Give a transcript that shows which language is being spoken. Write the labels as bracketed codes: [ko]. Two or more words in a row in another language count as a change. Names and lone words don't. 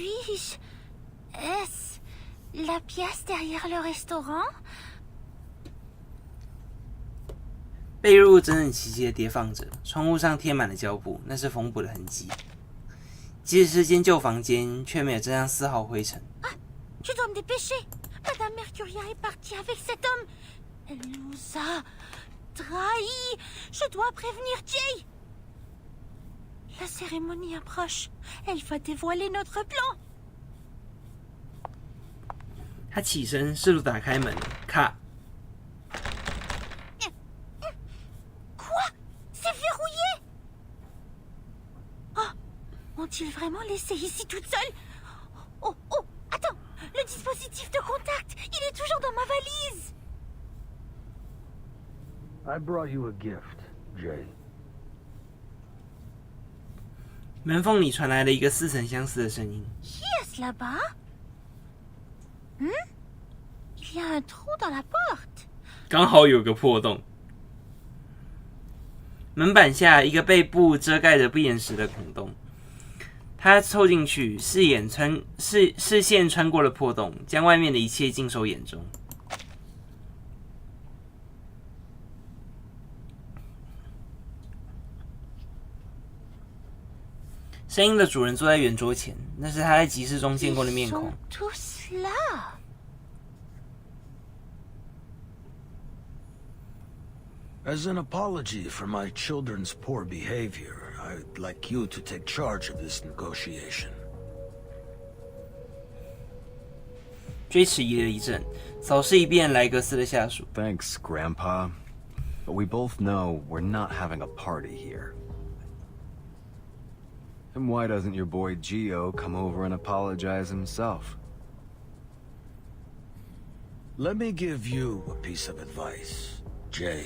[fr] Est-ce la pièce derrière le restaurant? [zh] 被褥整整齐齐地叠放着，窗户上贴满了胶布，那是缝补的痕迹。即使是间旧房间，却没有沾上丝毫灰尘。 [fr] Ah, je dois me dépêcher. Madame Mercuria est partie avec cet homme. Elle nous a trahis. Je dois prévenir Jay. La cérémonie approche. Elle va dévoiler notre plan. [zh] 他起身，试图打开门，咔！ [fr] Quoi? C'est verrouillé? Oh, ont-ils vraiment laissé ici toute seule? Oh, attends! Le dispositif de contact, il est toujours dans ma valise. [en] I brought you a gift, Jay. [zh] 门缝里传来了一个似曾相识的声音。 [fr] Qui est-ce là-bas? Il y a un trou dans la porte. [zh] 刚好有个破洞。门板下一个被布遮盖着不严实的孔洞。他凑进去，视线穿过了破洞，将外面的一切尽收眼中。声音的主人坐在圆桌前，那是他在集市中见过的面孔。 [en] As an apology for my children's poor behavior, I'd like you to take charge of this negotiation. [zh] 追迟疑了一阵，扫视一遍莱格斯的下属。 [en] Thanks, Grandpa. But we both know we're not having a party here. And why doesn't your boy Gio come over and apologize himself? Let me give you a piece of advice, Jay.